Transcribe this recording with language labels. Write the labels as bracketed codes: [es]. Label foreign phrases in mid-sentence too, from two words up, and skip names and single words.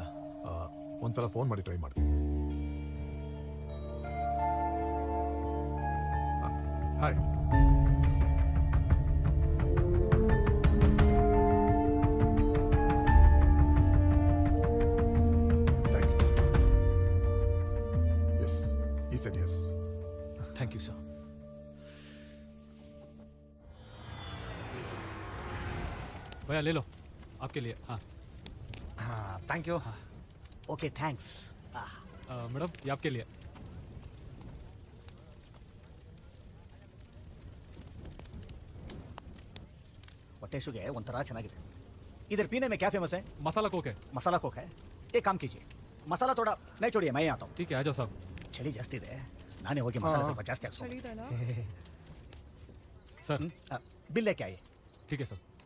[kn] ಒಂದ್ಸಲ ಫೋನ್ ಮಾಡಿ ಟ್ರೈ ಮಾಡ್ತೀನಿ. ಹಾಯ್, [en] thank you. Yes, he said yes. Thank you sir. [hi] भैया ले लो, आपके लिए. हाँ [en] Thank you. Okay, thanks. [hi] मैडम ये आपके लिए. [kn] ಹೊಟ್ಟೆಶುಗೆ ಒಂಥರ ಚೆನ್ನಾಗಿದೆ. [hi] इधर पीने में क्या फेमस है? मसाला कोक है. मसाला कोक है. एक काम कीजिए, मसाला थोड़ा नहीं छोड़िए, मैं आता हूँ. ठीक है, आ जाओ साहब. [kn] ಚಳಿ ಜಾಸ್ತಿ ಇದೆ, ನಾನೇ ಹೋಗಿ ಮಸಾಲೆ ಸ್ವಲ್ಪ ಜಾಸ್ತಿ ಹಾಕ್ಸ್ಕೊಂಡು ಚಳಿದಲ್ಲ? [hi] सर बिल लेके आई. ठीक है सर.